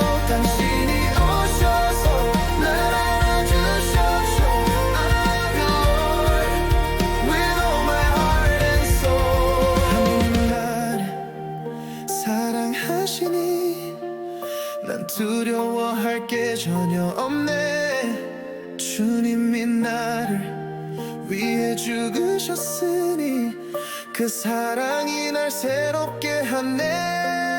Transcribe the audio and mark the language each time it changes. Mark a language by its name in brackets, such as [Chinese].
[Korean] 당신이 오셔서 날 안아주셨죠. [English] I love you Lord with all my heart and soul. [Korean] 하나님 나를 사랑하시니 난 두려워할 게 전혀 없네. 주님이 나를 위해 죽으셨으니 그 사랑이 날 새롭게 하네.